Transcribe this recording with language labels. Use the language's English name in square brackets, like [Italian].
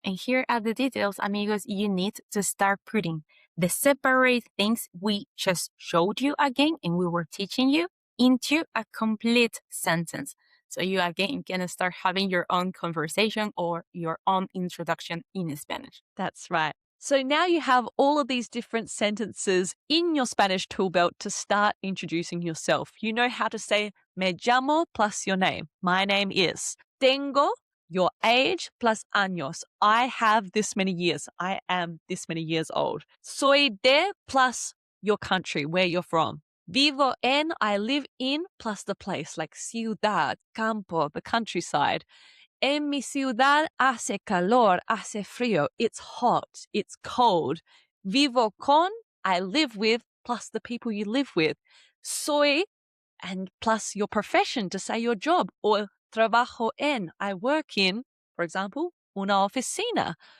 [English] And here are the details, amigos, you need to start putting the separate things we just showed you again and we were teaching you into a complete sentence. So you again can start having your own conversation or your own introduction in Spanish. That's right. So now you have all of these different sentences in your Spanish tool belt to start introducing yourself. You know how to say [Spanish] me llamo [English] plus your name. My name is. Tengo, your age plus años. I have this many years. I am this many years old. [Spanish] Soy de [English] plus your country, where you're from. [Spanish] Vivo en, [English] I live in, plus the place, like ciudad, campo, the countryside. [Spanish] En mi ciudad hace calor, hace frío. [English] It's hot, it's cold. [Spanish] Vivo con, [English] I live with, plus the people you live with. Soy, and plus your profession to say your job. Or [Spanish] trabajo en, [English] I work in, for example, [Spanish] una oficina.